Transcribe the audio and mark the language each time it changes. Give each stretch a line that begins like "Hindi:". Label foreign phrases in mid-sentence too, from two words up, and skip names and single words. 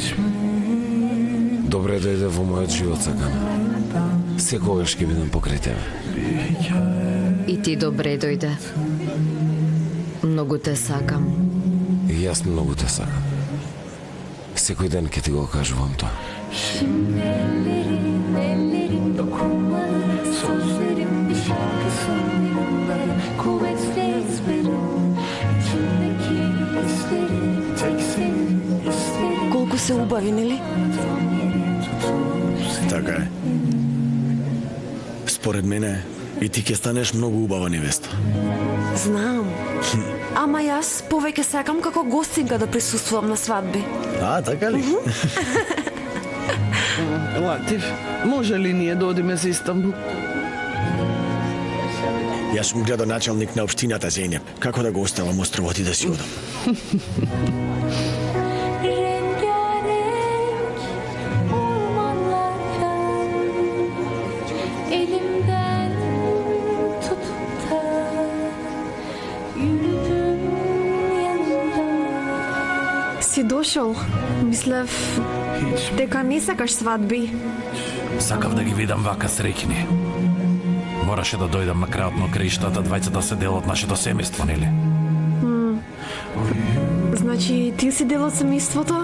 Macedonian: Добре дојде во мојот живот, Сакана. Секогаш ќе бидам покрај тебе. И ти добре дојде. Многу те сакам. И јас многу те сакам. Секој ден ќе ти го кажувам тоа.
Turkish: Şimdi ellerin dokunmalı, sözlerim bir şarkı sonlarında, kuvvetli ezberim, içimdeki hislerim, tek senin isterim.
Macedonian: Колку се убави, нели? Така е. Според мене, и ти ќе станеш многу убава невеста. Знам. Ама јас повеќе сакам како гостинка да присуствувам на свадби. А, така ли? Латив, може ли ние да одиме за Истанбул? Јас сум градоначалник на општината Зенеп. Како да го оставам островот и да си одам?
Turkish: Rengarenk ormanlardan elimden tutup da yürüdün yanımda.
Macedonian: Си дошол. Мислев дека не сакаш свадби. Сакав да ги видам вака среќни. Мораше да дојдам на крајот на краиштата, двајцата се дел од нашето семејство, нели? Значи, ти си дел од семејството?